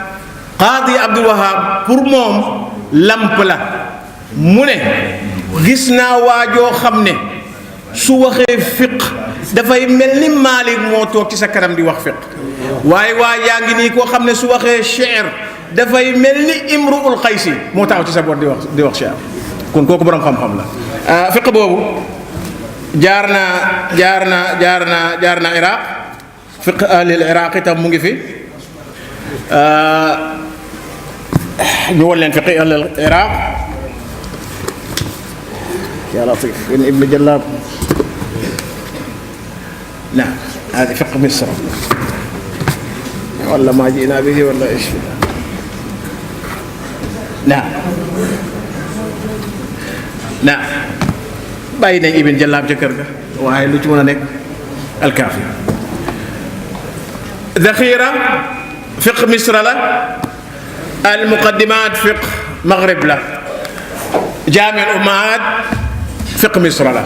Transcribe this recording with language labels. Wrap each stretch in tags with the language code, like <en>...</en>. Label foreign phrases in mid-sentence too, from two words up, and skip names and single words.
<wo>Qaadi Abdul Wahhab pour moom lamp la, mu ne gis naa waajoo xam ne su waxee fiq dafay mel ni Maalik moo toog ci sa kanam di wax fiq, waaye waa yaa ngi nii koo xam ne su waxee shi'r dafay mel ni Imru'ul Qaysi moo taxaw ci sa boor di wax shi'r. kon kooku borom xam-xam la. fiq boobu jaar na Iraq,</wo> <ar>فقه أهل العراق</ar> <wo>itam mu ngi fi. ñu won leen</wo> <ar>فقه أهل العراق. يا لطيف ابن جلاب. نعم هذا فقه مصر.</ar> <wo>wala</wo> <ar>ما جئنا به</ar> <wo>wala ish bàyyi nañ Ibn Jallaab ca kër ga waaye lu ci mën a nekk alkaafi. Daxira</wo> <ar>فقه مصر</ar> <wo>la, almuqaddimaat</wo> <ar>فقه مغرب</ar> <wo>la, jaami al ummahaat</wo> <ar>فقه مصر</ar> <wo>la.</wo>